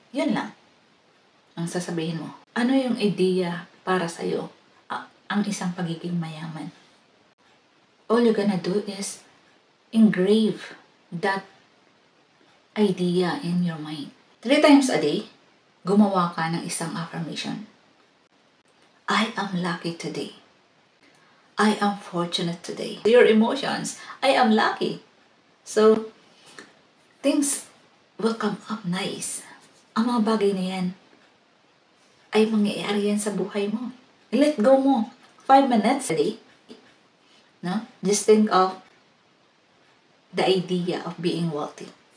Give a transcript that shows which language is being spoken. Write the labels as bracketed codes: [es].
[tl] Yun lang ang sasabihin mo. Ano yung idea para sa'yo ang isang pagiging mayaman? [en] All you're gonna do is engrave that idea in your mind. [tl] 3 times a day, gumawa ka ng isang affirmation. [en] I am lucky today. I am fortunate today. Your emotions, I am lucky. So, things will come up nice. [tl] Ang mga bagay na yan ay mangyayari yan sa buhay mo. [en] Let go mo. 5 minutes a day. No? Just think of the idea of being wealthy.